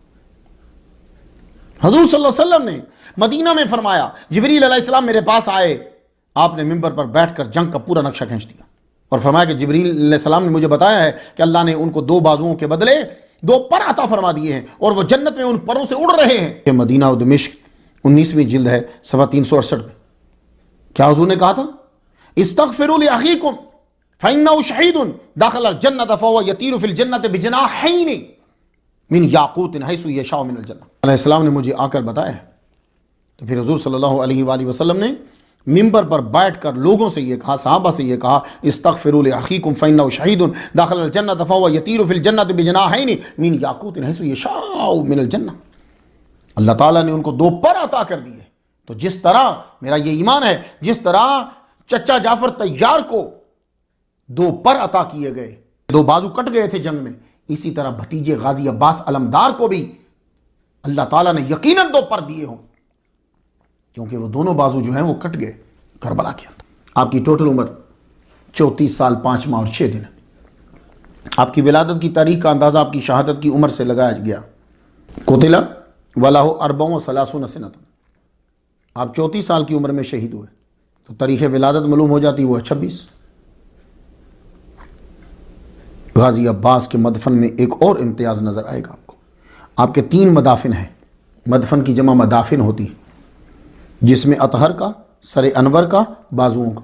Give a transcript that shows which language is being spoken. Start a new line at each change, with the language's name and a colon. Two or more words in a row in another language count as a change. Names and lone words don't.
Hindi: हुजूर
Arabic: صلى الله عليه وسلم
Hindi: ने मदीना में फरमाया, जिब्रील अलैहिस्सलाम मेरे पास आए, आपने मिंबर पर बैठकर जंग का पूरा नक्शा खींच दिया और फरमाया कि जिब्रील अलैहिस्सलाम ने मुझे बताया है कि अल्लाह ने उनको दो बाजुओं के बदले दो पर अता फरमा दिए हैं और वो जन्नत में उन परों से उड़ रहे हैं। मदीना और दमिश्क 19वीं जिल्द है, सफ़ा 368 में। क्या हुजूर ने कहा था,
Arabic: استغفروا لأخيكم فإنه شهيد دخل الجنة فهو يطير في الجنة بجناحين من ياقوت حيث يشاء من الجنة.
Hindi: अलैहिस्सलाम ने मुझे आकर बताया। तो फिर हुजूर
Arabic: صلى الله عليه وسلم
Hindi: ने मिंबर पर बैठकर लोगों से ये कहा, सहाबा से ये कहा,
Arabic: استغفروا لأخيكم فإنه شهيد دخل الجنة فهو يطير في الجنة بجناحين من ياقوت حيث يشاء من الجنة.
Hindi: अल्लाह ताला ने उनको दो पर अता कर दिए। तो जिस तरह, मेरा ये ईमान है, जिस तरह चचा जाफर तैयार को दो पर अता किए गए, दो बाजू कट गए थे जंग में, इसी तरह भतीजे गाजी अब्बास अलमदार को भी अल्लाह ताला ने यकीनन दो पर दिए हों, क्योंकि वो दोनों बाजू जो हैं वो कट गए करबला के अंदर। आपकी टोटल उम्र 34 साल 5 माह और 6 दिन। आपकी विलादत की तारीख का अंदाजा आपकी शहादत की उम्र से लगाया गया।
Arabic: قتل وله أربعون وثلاثون سنة.
Hindi: आप 34 साल की उम्र में शहीद हुए तो तारीख़ विलादत मालूम हो जाती, वो है 26। गाजी अब्बास के मदफन में एक और इम्तियाज़ नज़र आएगा आपको। आपके 3 मदाफिन हैं। मदफन की जमा मदाफिन होती है, जिसमें अतहर का, सर अनवर का, बाजुओं का।